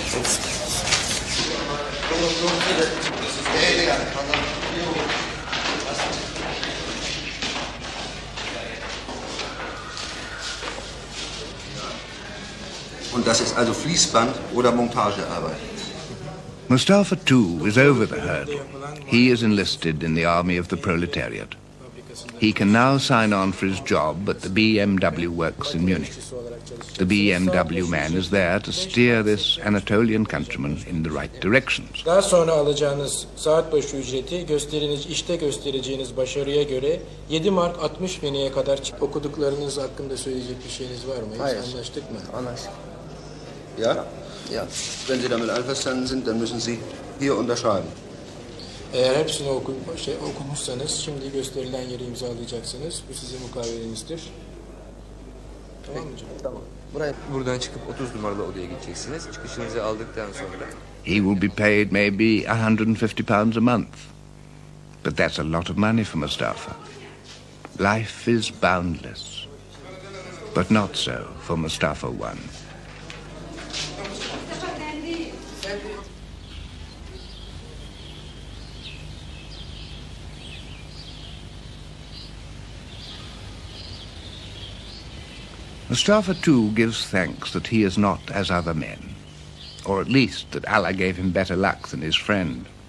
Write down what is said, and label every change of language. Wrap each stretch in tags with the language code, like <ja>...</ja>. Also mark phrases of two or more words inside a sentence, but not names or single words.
<de>Und das ist also Fließband oder Montagearbeit.</de> <en>Mustafa too is over the hurdle. He is enlisted in the army of the proletariat. He can now sign on for his job at the BMW works in Munich. The BMW man is there to steer this Anatolian countryman in the right directions.</en> <tr>Daha sonra alacağınız saat başı ücreti işte göstereceğiniz başarıya göre 7 mark 60 peniye kadar okuduklarınız hakkında söyleyecek bir şeyiniz var mı? Hayır. Anlaştık mı? Anlaştık.</tr> <de>Ja? Ja. Wenn Sie damit einverstanden sind, dann müssen Sie hier unterschreiben.</de> <tr>Eğer hepsini okumuşsanız şimdi gösterilen yeri imzalayacaksınız. Bu sizin mukavelenizdir. Tamam mı canım? Tamam. Buradan çıkıp 30 numaralı odaya gideceksiniz. Çıkışınızı aldıktan sonra</tr> <en>He will be paid maybe £150 a month. But that's a lot of money for Mustafa. Life is boundless. But not so for Mustafa I. Mustafa too gives thanks that he is not as other men, or at least that Allah gave him better luck than his friend.</en>